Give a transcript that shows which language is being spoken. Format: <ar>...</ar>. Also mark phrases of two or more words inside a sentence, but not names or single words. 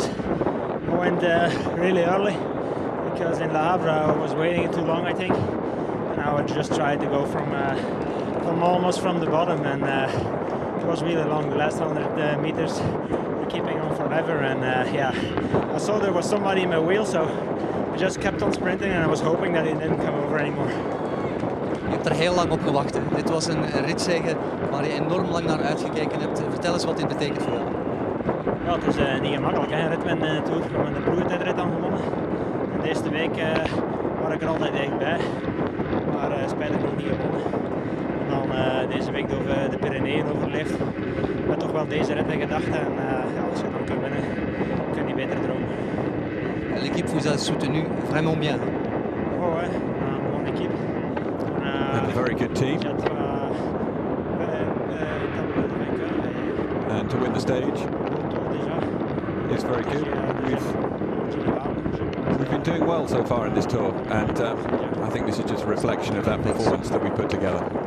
<en>I went really early because in La Havre I was waiting too long, I think, and I would just try to go from almost from the bottom, and it was really long. The last 100 meters were keeping on forever, and yeah, I saw there was somebody in my wheel, so I just kept on sprinting, and I was hoping that it didn't come over anymore.</en> <nl>Je hebt er heel lang op gewacht. Dit was een ritzege waar je enorm lang naar uitgekeken hebt. Vertel eens wat dit betekent voor jou. Ja, het is niet gemakkelijk, hè. Rit met een Tour. We hebben de ploegentijdrit dan gewonnen. En deze week was ik er altijd dichtbij, maar spijtig nog niet gewonnen. En dan deze week door de Pyreneeën overleefd. Maar toch wel deze rit in gedachten, en ja, als je dan kan winnen, kun je niet beter dromen.</nl> <fr>L'équipe vous a soutenu vraiment bien. Oh ouais, mon équipe.</fr> <en>And a very good team. And to win the stage is very good. We've been doing well so far in this tour, and I think this is just a reflection of that performance that we put together.</en>